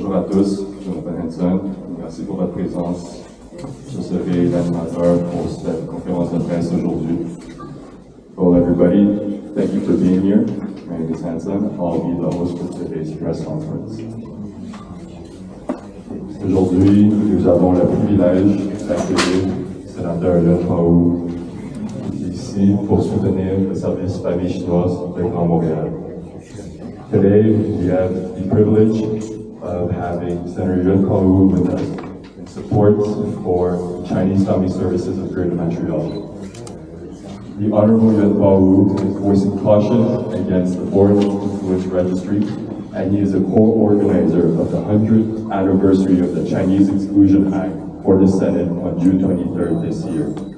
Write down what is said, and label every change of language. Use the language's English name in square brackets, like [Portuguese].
[French] tous, je m'appelle Hanson, merci pour votre présence. Je serai l'animateur pour cette conférence de presse aujourd'hui. [English] Hello everybody, thank you for being here. My name is Hanson, I'll be the host for today's press conference. [French] Aujourd'hui, nous avons le privilège d'accueillir le sénateur Yuen Hao ici pour soutenir le service famille chinoise de Grand Montréal. [English] Today, we have the privilege of having Senator Yuen Hao with us in support for Chinese Family Services of Greater Montreal. The Honorable Yuen Hao is voicing caution against the Foreign Influence Registry, and he is a co-organizer of the 100th anniversary of the Chinese Exclusion Act for the Senate on June 23rd this year.